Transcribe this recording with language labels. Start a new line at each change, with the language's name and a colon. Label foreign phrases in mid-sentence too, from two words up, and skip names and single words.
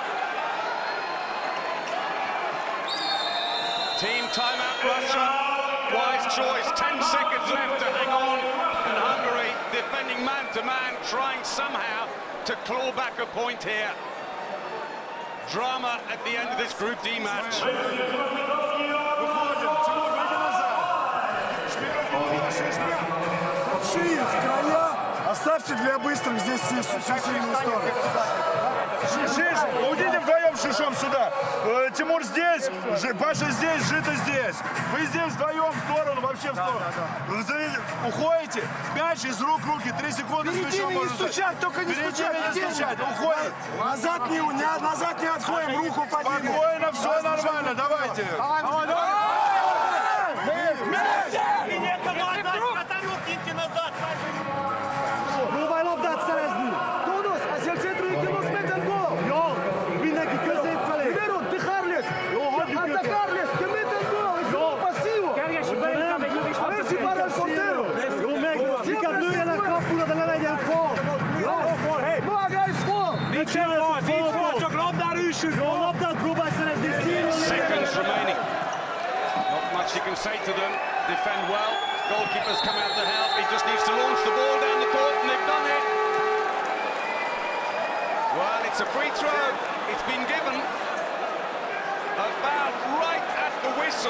English: Team timeout, Russia. Wise choice, 10 seconds left to hang on. And Hungary, defending man to man, trying somehow to claw back a point here. Drama at the end of this Group D match.
Russian: Большие в края. Оставьте для быстрых здесь все сильные стороны. Шиш, уйдите вдвоем с Шишом сюда. Тимур здесь, Паша здесь, Жита здесь. Вы здесь вдвоем в сторону, вообще в сторону. Уходите, мяч из рук в руки, 3 секунды с мячом. Не стучать, только не стучать. Уходим. Назад не отходим, руку поднимем. Спокойно, все нормально, давайте.
Hungarian: Próbálj labdát szerezni!
Spanish: Todos, hacia el centro y que nos metan gol!
Hungarian: Jó, mindenki középfelé!
Spanish: Primero, dejarles! Jó, atacarles, que metan gol! Es un pasivo! A ver si para el portero!
Hungarian: Jó, meg! Inkább lőjenek kapura, de ne legyen fal!
Spanish: No hagáis fal!
Hungarian: Nincsen fal, csak labdára üssük! Jó, labdát próbálj szerezni!
English: Seconds remaining. Not much you can say to them. Defend well. Goalkeepers come out to help. He just needs to launch the ball down the court, and they've done it. Well, it's a free throw. It's been given about right at the whistle.